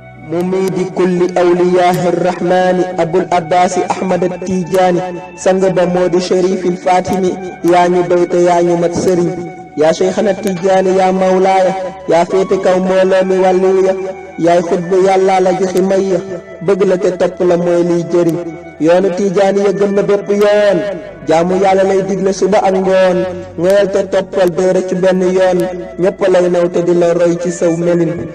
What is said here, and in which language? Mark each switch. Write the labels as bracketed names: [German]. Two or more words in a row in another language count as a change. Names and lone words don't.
[Arabic] مميد كل أولياء الرحمن أبو العباس أحمد التيجاني، [Wolof] sang ba moo di Cherifil Fatimi, yaa ñu doy te yaa ñu mat sëriñ. Yaa Cheikhana Tijaani, yaa Mawlaaya, yaa féete kaw mbooloo mi wàllu ya, yaay xutbu Yàlla la joxi may ya, bëgg la te topp la mooy liy jëriñ. Yoonu Tijaani ya gën na bépp yoon, jaamu Yàlla lay digle suba ak ngoon, ngoyal te toppal doo rëccu benn yoon, ñépp lay naw te di la roy ci saw melin.